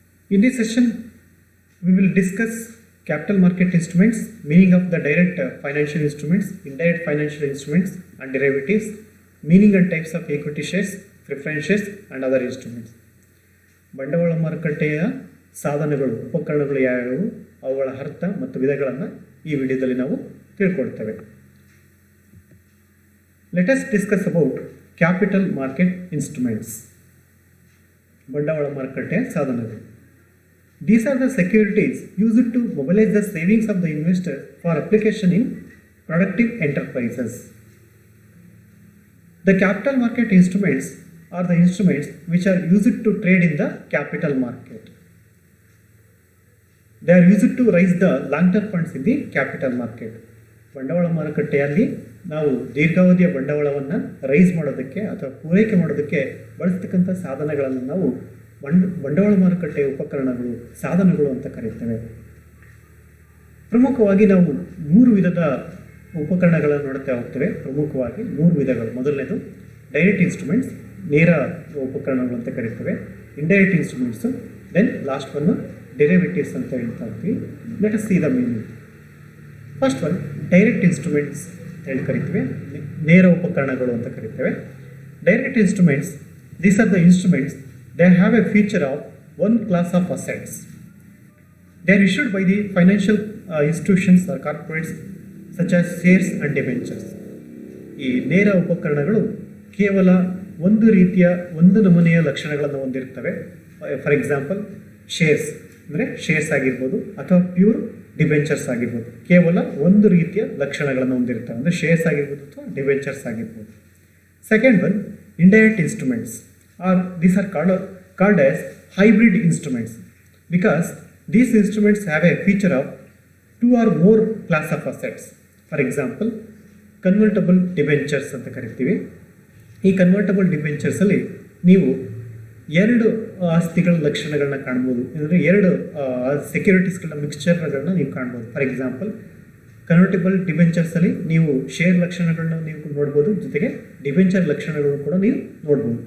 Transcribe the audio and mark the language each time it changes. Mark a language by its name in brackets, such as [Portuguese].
[English] In this session, we will discuss capital market instruments, meaning of the direct financial instruments, indirect financial instruments and derivatives, meaning and types of equity shares, preference shares and other instruments. [Kannada] ಬಂಡವಾಳ ಮಾರುಕಟ್ಟೆಯ ಸಾಧನಗಳು, ಉಪಕರಣಗಳು ಯಾವುವು, ಅವುಗಳ ಅರ್ಥ ಮತ್ತು ವಿಧಗಳನ್ನು ಈ ವಿಡಿಯೋದಲ್ಲಿ ನಾವು ತಿಳ್ಕೊಳ್ತೇವೆ. [English] Let us discuss about capital market instruments. [Kannada] ಬಂಡವಾಳ ಮಾರುಕಟ್ಟೆಯ ಸಾಧನಗಳು. [English] These are the securities used to mobilize the savings of the investor for application in productive enterprises. The capital market instruments are the instruments which are used to trade in the capital market. They are used to raise the long-term funds in the capital market. [Kannada] ಬಂಡವಾಳ ಮಾರುಕಟ್ಟೆಯಲ್ಲಿ ನಾವು ದೀರ್ಘಾವಧಿಯ ಬಂಡವಾಳವನ್ನು rice ಮಾಡೋದಕ್ಕೆ ಅಥವಾ ಪೂರೈಕೆ ಮಾಡೋದಕ್ಕೆ ಬಳಸ್ತಕ್ಕಂಥ ಸಾಧನಗಳನ್ನು ನಾವು ಬಂಡವಾಳ ಮಾರುಕಟ್ಟೆಯ ಉಪಕರಣಗಳು, ಸಾಧನಗಳು ಅಂತ ಕರೀತೇವೆ. ಪ್ರಮುಖವಾಗಿ ನಾವು 3 ವಿಧದ ಉಪಕರಣಗಳನ್ನು ನೋಡ್ತಾ ಹೋಗ್ತೇವೆ. ಪ್ರಮುಖವಾಗಿ 3 ವಿಧಗಳು. ಮೊದಲನೇದು ಡೈರೆಕ್ಟ್ ಇನ್ಸ್ಟ್ರೂಮೆಂಟ್ಸ್, ನೇರ ಉಪಕರಣಗಳು ಅಂತ ಕರೀತೇವೆ. [English] indirect instruments, then last one derivatives [Kannada] ಅಂತ ಹೇಳ್ತಾ ಇರ್ತೀವಿ. [English] Let us see the meaning. First one direct instruments [Kannada] ಅಂತ ಹೇಳಿ ಕರಿತೇವೆ, ನೇರ ಉಪಕರಣಗಳು ಅಂತ ಕರಿತೇವೆ. [English] Direct instruments, these are the instruments, they have a feature of one class of assets. They are issued by the financial institutions or corporates such as shares and debentures. [Kannada] ಈ ನೇರ ಉಪಕರಣಗಳು ಕೇವಲ ಒಂದು ರೀತಿಯ, ಒಂದು ನಮೂನೆಯ ಲಕ್ಷಣಗಳನ್ನು ಹೊಂದಿರ್ತವೆ. [English] for example, [Kannada] ಶೇರ್ಸ್ ಅಂದರೆ ಶೇರ್ಸ್ ಆಗಿರ್ಬೋದು ಅಥವಾ ಪ್ಯೂರ್ ಡಿಬೆಂಚರ್ಸ್ ಆಗಿರ್ಬೋದು. ಕೇವಲ ಒಂದು ರೀತಿಯ ಲಕ್ಷಣಗಳನ್ನು ಹೊಂದಿರ್ತವೆ, ಅಂದರೆ ಶೇರ್ಸ್ ಆಗಿರ್ಬೋದು ಅಥವಾ ಡಿಬೆಂಚರ್ಸ್ ಆಗಿರ್ಬೋದು. [English] Second one, indirect instruments, or these are called as hybrid instruments, because these instruments have a feature of 2 or more class of assets. For example, convertible debentures [Kannada] ಅಂತ ಕರಿತೀವಿ. ಈ ಕನ್ವರ್ಟಬಲ್ ಡಿಬೆಂಚರ್ಸಲ್ಲಿ ನೀವು 2 ಆಸ್ತಿಗಳ ಲಕ್ಷಣಗಳನ್ನ ಕಾಣ್ಬೋದು, ಅಂದರೆ 2 ಸೆಕ್ಯೂರಿಟೀಸ್ಗಳ ಮಿಕ್ಸ್ಚರ್ಗಳನ್ನ ನೀವು ಕಾಣ್ಬೋದು. [English] for example, [Kannada] ಕನ್ವರ್ಟಿಬಲ್ ಡಿಬೆಂಚರ್ಸಲ್ಲಿ ನೀವು ಶೇರ್ ಲಕ್ಷಣಗಳನ್ನ ನೀವು ನೋಡ್ಬೋದು, ಜೊತೆಗೆ ಡಿಬೆಂಚರ್ ಲಕ್ಷಣಗಳನ್ನು ಕೂಡ ನೀವು ನೋಡ್ಬೋದು.